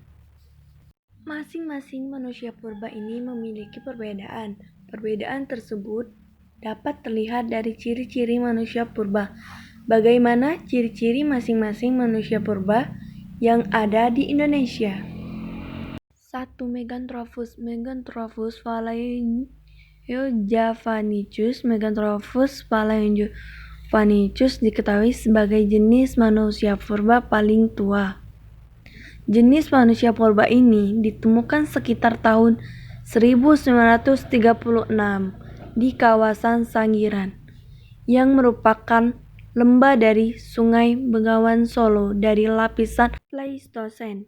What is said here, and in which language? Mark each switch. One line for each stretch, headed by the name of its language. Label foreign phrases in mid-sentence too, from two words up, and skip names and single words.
Indonesian: Masing-masing manusia purba ini memiliki perbedaan. Perbedaan tersebut dapat terlihat dari ciri-ciri manusia purba. Bagaimana ciri-ciri masing-masing manusia purba yang ada di Indonesia? 1. Meganthropus palaeojavanicus. Meganthropus palaeojavanicus diketahui sebagai jenis manusia purba paling tua. Jenis manusia purba ini ditemukan sekitar tahun 1936 di kawasan Sangiran, yang merupakan lembah dari Sungai Bengawan Solo dari lapisan Pleistosen.